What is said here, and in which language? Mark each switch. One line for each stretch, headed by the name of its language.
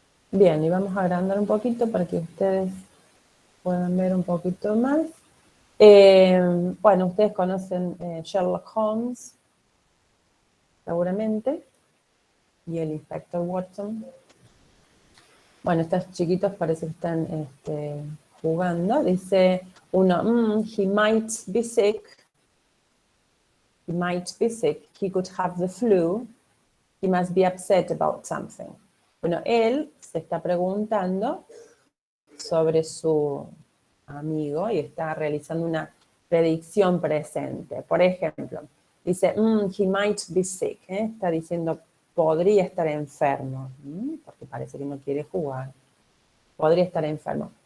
Spanish: Bien, y vamos a agrandar un poquito para que ustedes puedan ver un poquito más. Bueno, ustedes conocen Sherlock Holmes, seguramente, y el inspector Watson. Bueno, estos chiquitos parece que están jugando. Dice uno,
English: he might be sick. He might be sick. He could have the flu. He must be upset about something.
Spanish: Bueno, él se está preguntando sobre su amigo y está realizando una predicción presente. Por ejemplo, dice,
English: he might be sick.
Spanish: Está diciendo, podría estar enfermo, porque parece que no quiere jugar. Podría estar enfermo.